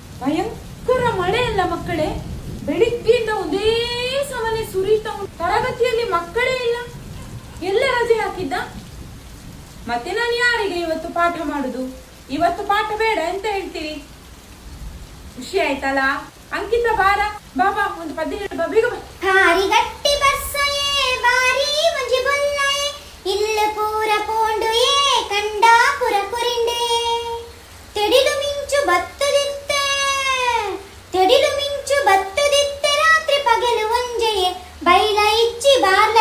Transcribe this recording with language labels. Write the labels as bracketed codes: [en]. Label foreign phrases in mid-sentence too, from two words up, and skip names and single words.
[kn] ಭಯಂಕರ ಮಳೆ ಅಲ್ಲ ಮಕ್ಕಳೇ, ಬೆಳಿಗ್ಗೆಯಿಂದ ಒಂದೇ ಸಮನೆ ಸುರಿತಾ ಉಂಟು. ತರಗತಿಯಲ್ಲಿ ಮಕ್ಕಳೇ ಇಲ್ಲ, ಎಲ್ಲ ರಜೆ ಹಾಕಿದ್ದ. ಮತ್ತೆ ನಾನು ಯಾರಿಗೆ ಇವತ್ತು ಪಾಠ ಮಾಡುದು? ಇವತ್ತು ಪಾಠ ಬೇಡ ಅಂತ ಹೇಳ್ತೀರಿ. ಖುಷಿ ಆಯ್ತಲ್ಲ? ಅಂಕಿತ ಬಾರ, ಬಾಬಾ ಒಂದು ಪದ್ಯ ಹೇಳು ಬಾ, ಬೇಗ ಬಾ. [tcy] ಹಾರಿಗಟ್ಟಿ ಬಸ್ಸಯೇ ಬಾರಿ ಮುಂಜಿ ಬೊಲ್ಲಯೇ ಇಲ್ಲ ಪೂರ ಪೋಂಡುಯೇ ಕಂಡಾಪುರ ಕುರಿಂಡೆಯೇ ತೆಡಿಲು ಮಿಂಚು ಬತ್ತುದಿತ್ತೆ ತೆಡಿಲು ಮಿಂಚು ಬತ್ತುದಿತ್ತೆ ರಾತ್ರಿ ಪಗಲು ಒಂಜೆಯೇ ಬೈಲ ಇಚ್ಚಿ ಬಾರ್ಲ